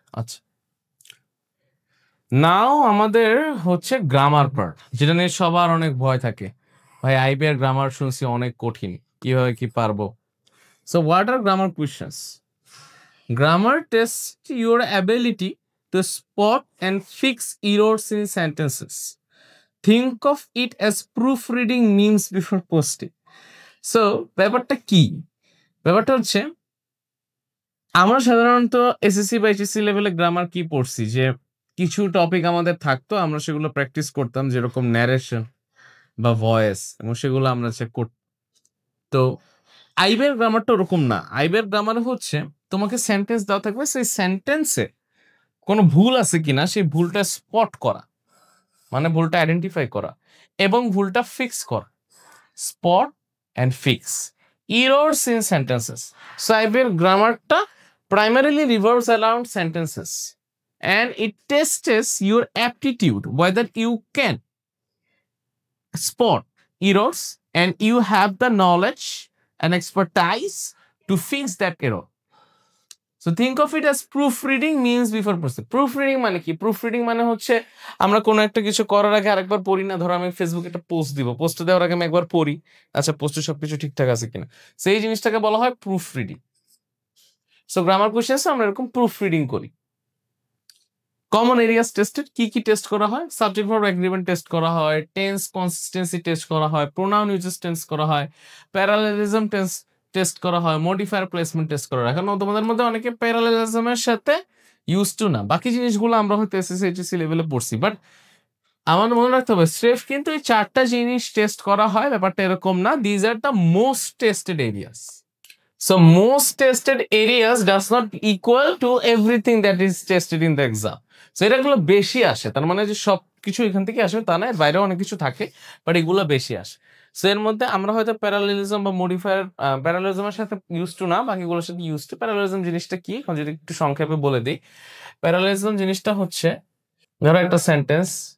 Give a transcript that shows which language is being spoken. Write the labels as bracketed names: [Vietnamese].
[Bangla] আচ্ছা, নাও আমাদের হচ্ছে গ্রামার পার্ট, যেটা নিয়ে সবার অনেক ভয় থাকে। ভাই আইবি এর গ্রামার শুনছি অনেক কঠিন, কিভাবে কি পারবো? [English] So what are grammar questions? Grammar tests your ability to spot and fix errors in sentences. Think of it as proofreading memes before posting. [Bangla] So ব্যাপারটা কি? ব্যাপারটা হচ্ছে আমরা সাধারণত এসএসসি বা এইচএসসি লেভেলে গ্রামার কি পড়ছি যে কিছু টপিক আমাদের থাকতো, আমরা সেগুলো প্র্যাকটিস করতাম, যেরকম ন্যারেশন বা ভয়েস, এবং সেগুলো আমরা চেক করতাম। তো আইবের গ্রামারটা ওরকম না। আইবের গ্রামার হচ্ছে তোমাকে সেন্টেন্স দেওয়া থাকবে, সেই সেন্টেন্সে কোনো ভুল আছে কিনা সেই ভুলটা স্পট করা, মানে ভুলটা আইডেন্টিফাই করা এবং ভুলটা ফিক্স করা। [English] Spot and fix errors in sentences. So [Bangla] আইবের গ্রামারটা [English] primarily revolves around sentences and it tests your aptitude whether you can spot errors and you have the knowledge and expertise to fix that error. So think of it as proofreading means before posting. [Bangla] Proofreading মানে কি? Proofreading মানে হচ্ছে আমরা কোনো একটা কিছু করার আগে আরেকবার পড়ি না। ধরো আমি ফেসবুকে একটা পোস্ট দিব, পোস্ট দেওয়ার আগে আমি একবার পড়ি, আচ্ছা পোস্টে সবকিছু ঠিকঠাক আছে কিনা, সেই জিনিসটাকে বলা হয় প্রুফরিডিং। সো গ্রামার কোশ্চেন্সে আমরা এরকম প্রুফরিডিং করি। কমন এরিয়াস টেস্টেড, কি কি টেস্ট করা হয়? সাবজেক্ট ভার্ব এগ্রিমেন্ট টেস্ট করা হয়, টেন্স কনসিস্টেন্সি টেস্ট করা হয়, প্রোনাউন ইউজেস টেস্ট করা হয়, প্যারালেলিজম টেস্ট করা হয়, মডিফায়ার প্লেসমেন্ট টেস্ট করা হয়। এখন তোমাদের মধ্যে অনেকে প্যারালেলিজমের সাথে ইউজ টু না, বাকি জিনিসগুলো আমরা হয়তো এসএসসি এইচএসসি লেভেলে পড়ছি, বাট আমার মনে রাখতে হবে স্রেফ কিন্তু এই 4টা জিনিস টেস্ট করা হয়, ব্যাপারটা এরকম না। [English] These are the most tested areas. So most tested areas does not equal to everything that is tested in the exam. [Bangla] So এটাগুলো বেশি আসে, তার মানে যে সব কিছু এখান থেকে আসে তা না, বাইরেও অনেক কিছু থাকে, বাট এগুলো বেশি আসে। সো এর মধ্যে আমরা হয়তো প্যারালেলিজম বা মডিফায়ার, প্যারালেলিজমের সাথে ইউজ টু না, বাকিগুলোর সাথে ইউজ টু। প্যারালেলিজম জিনিসটা কি এখন যদি একটু সংক্ষেপে বলে দিই, প্যারালেলিজম জিনিসটা হচ্ছে ধরো একটা সেন্টেন্স,